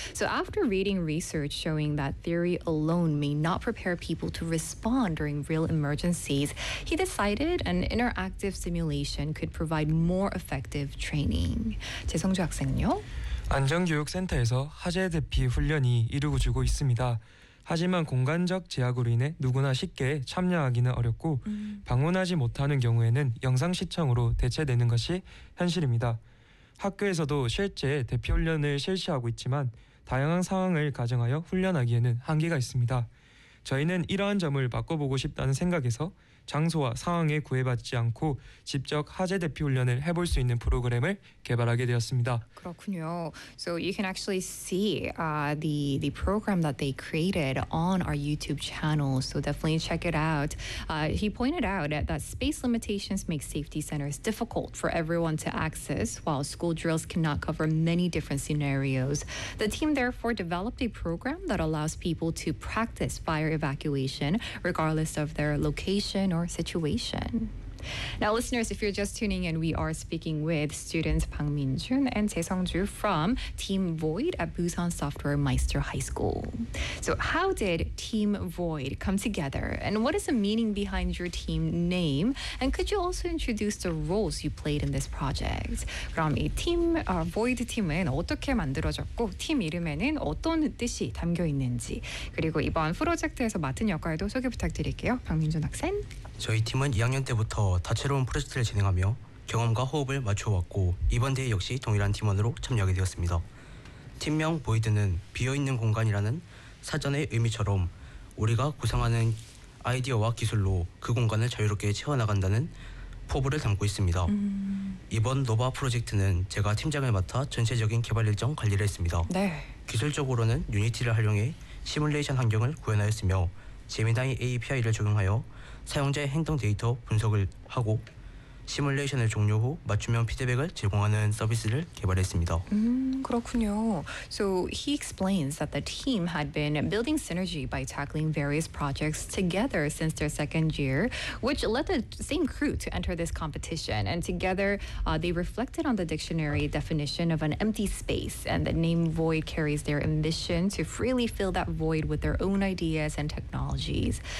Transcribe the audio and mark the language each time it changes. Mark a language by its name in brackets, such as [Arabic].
[English] So after reading research showing that theory alone may not prepare people to respond during real emergencies, he decided an interactive simulation could provide more effective training. [Korean] 재성주 학생은요? 안전교육센터에서 화재 대피 훈련이 이루고 주고 있습니다. 하지만 공간적 제약으로 인해 누구나 쉽게 참여하기는 어렵고 방문하지 못하는 경우에는 영상 시청으로 대체되는 것이 현실입니다. 학교에서도 실제 대피 훈련을 실시하고 있지만 다양한 상황을 가정하여 훈련하기에는 한계가 있습니다. 저희는 이러한 점을 바꿔보고 싶다는 생각에서 장소와 상황에 구애받지 않고 직접 화재 대피 훈련을 해볼 수 있는 프로그램을 개발하게 되었습니다. 그렇군요. [English] So you can actually see the program that they created on our YouTube channel. So definitely check it out. He pointed out that space limitations make safety centers difficult for everyone to access, while school drills cannot cover many different scenarios. The team therefore developed a program that allows people to practice fire evacuation regardless of their location or situation. Now, listeners, if you're just tuning in, we are speaking with students Bang Min-jun and Jae-sung-ju from Team Void at Busan Software Meister High School. So how did Team Void come together? And what is the meaning behind your team name? And could you also introduce the roles you played in this project? [Korean] 그럼 이 팀, Void 팀은 어떻게 만들어졌고 팀 이름에는 어떤 뜻이 담겨 있는지 그리고 이번 프로젝트에서 맡은 역할도 소개 부탁드릴게요. 박민준 학생. 저희 팀은 2학년 때부터 다채로운 프로젝트를 진행하며 경험과 호흡을 맞춰왔고 이번 대회 역시 동일한 팀원으로 참여하게 되었습니다. 팀명 보이드는 비어있는 공간이라는 사전의 의미처럼 우리가 구상하는 아이디어와 기술로 그 공간을 자유롭게 채워나간다는 포부를 담고 있습니다. 이번 노바 프로젝트는 제가 팀장을 맡아 전체적인 개발 일정 관리를 했습니다. 네. 기술적으로는 유니티를 활용해 시뮬레이션 환경을 구현하였으며 제미나이 API를 적용하여 사용자의 행동 데이터 분석을 하고 시뮬레이션을 종료 후 맞춤형 피드백을 제공하는 서비스를 개발했습니다. 그렇군요. [English] So he explains that the team had been building synergy by tackling various projects together since their second year, which led the same crew to enter this competition. And together, they reflected on the dictionary definition of an empty space, and the name Void carries their ambition to freely fill that void with their own ideas and technologies.